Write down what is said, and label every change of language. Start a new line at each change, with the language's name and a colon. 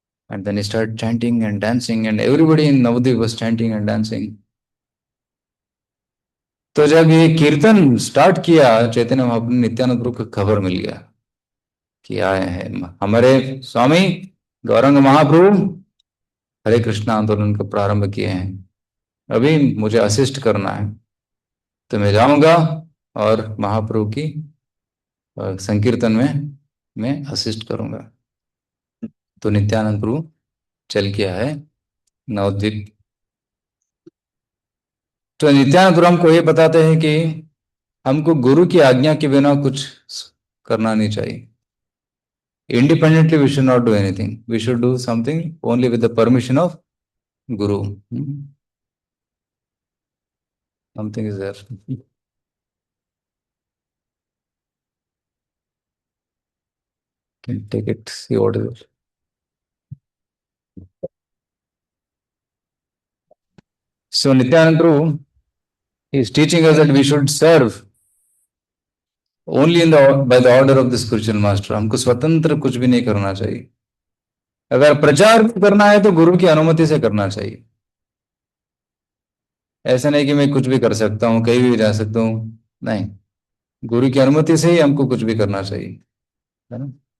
English: And then he started chanting and dancing, and everybody in Navadvip was chanting and dancing.
Hindi: तो जब ये कीर्तन start किया, चैतन्य महाप्रभु नित्यानंद प्रभु को खबर मिल गया कि आए हैं हमारे स्वामी गौरंग महाप्रभु, हरे कृष्ण आंदोलन का प्रारंभ किए हैं। अभी मुझे असिस्ट करना है, तो मैं जाऊंगा और महाप्रभु की संकीर्तन में मैं असिस्ट करूंगा। तो नित्यानंद प्रभु चल के आए नवद्वीप। तो नित्यानंद प्रभु हमको ये बताते हैं कि हमको गुरु की आज्ञा के बिना कुछ करना नहीं चाहिए।
English: Independently, we should not do anything. We should do something only with the permission of Guru. Something is there. Can take it, see what is it. So Nityanand Prabhu is teaching us that we should serve only in the by the order of the spiritual master.
Hindi: हमको स्वतंत्र कुछ भी नहीं करना चाहिए. अगर प्रचार करना है तो गुरु की अनुमति से करना चाहिए. ऐसा नहीं कि मैं कुछ भी कर सकता हूँ, कहीं भी जा सकता हूँ. नहीं, गुरु की अनुमति से ही हमको कुछ भी करना चाहिए, है ना.